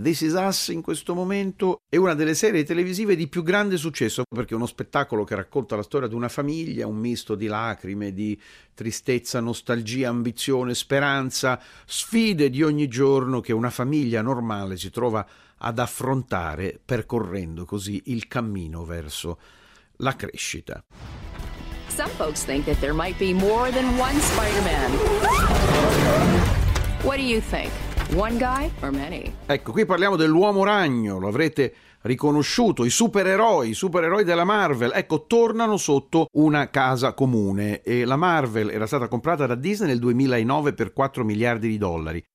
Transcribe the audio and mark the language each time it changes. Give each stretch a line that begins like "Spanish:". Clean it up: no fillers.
Italian: This Is Us in questo momento è una delle serie televisive di più grande successo, perché è uno spettacolo che racconta la storia di una famiglia, un misto di lacrime, di tristezza, nostalgia, ambizione, speranza, sfide di ogni giorno che una famiglia normale si trova ad affrontare percorrendo così il cammino verso la crescita.
English: Some folks think that there might be more than one Spider-Man. What do you think? One guy or many?
Italian: Ecco, qui parliamo dell'Uomo Ragno, lo avrete riconosciuto, i supereroi della Marvel, ecco, tornano sotto una casa comune. E la Marvel era stata comprata da Disney nel 2009 per 4 miliardi di dollari.